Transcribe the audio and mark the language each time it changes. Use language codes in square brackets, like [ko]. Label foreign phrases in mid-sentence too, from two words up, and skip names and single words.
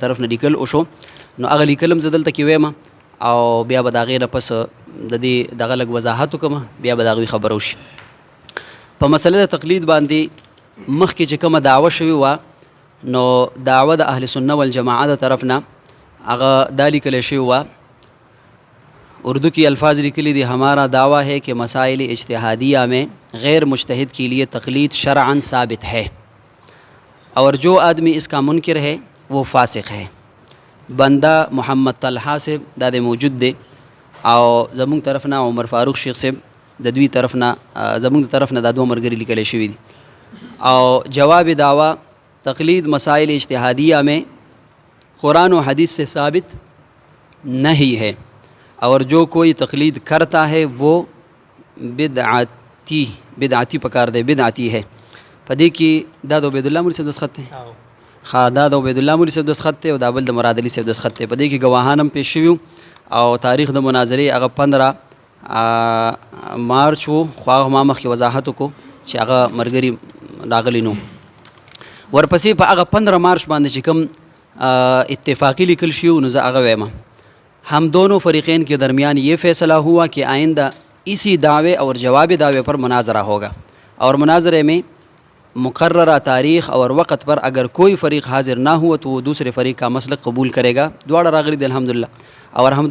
[ps] طرف نه لیکل وشو نو هغه لیکل هم زه دلته کې ویم او بیا به د هغې نه پس د دې دغه لږ وضاحت وکړم بیا به د هغوی خبره وشي په مسله د تقلید باندې مخکې چې کومه دعوه شوې وه نو دعوه د اهل سنه والجماعه د طرف نه هغه دا لیکلی شوې وه اردو کی الفاظ لکلی دی [ur] ہمارا دعویٰ ہے کہ مسائل اجتہادیہ میں غیر مجتہد کے لیے تقلید شرعاً ثابت ہے اور جو آدمی اس کا منکر ہے وہ فاسق ہے [ps] بندہ محمد طلحہ سے داد موجود دے او زمونږ طرف نه عمر فاروق شیخ صاحب د دوی طرف نه زمونږ طرف نه دا 2 ملګري لیکلی شوي دي او جواب دعویٰ [ur] تقلید مسائل اجتہادیہ میں قرآن و حدیث سے ثابت نہیں ہے اور جو کوئی تقلید کرتا ہے وہ [ps] بدعتی پکار دے [ur] بدعتی ہے [ps] پدې کې دا د عبید الله مولوي صاحب دستخط دی دا د عبید الله مولوي صاحب دستخط دی او دا بل د مراد علي صاحب دستخط دی په دې کې ګواهان هم پیش شوي او تاریخ د مناظرې هغه 15 مارچ و خو هغه ما مخکې وضاحت وکړو چې هغه ملګري راغلي نو ورپسې په هغه 15 مارچ باندې چې کوم اتفاقی لیکل شوي نو زه هغه وایم [ur] ہم دونوں فریقین کے درمیان یہ فیصلہ ہوا کہ آئندہ اسی دعوے اور جواب دعوے پر مناظرہ ہوگا اور مناظرے میں مقررہ تاریخ اور وقت پر اگر کوئی فریق حاضر نہ ہوا تو وہ دوسرے فریق کا مسلک قبول کرے گا دوارا راگری دل الحمدللہ اور ہم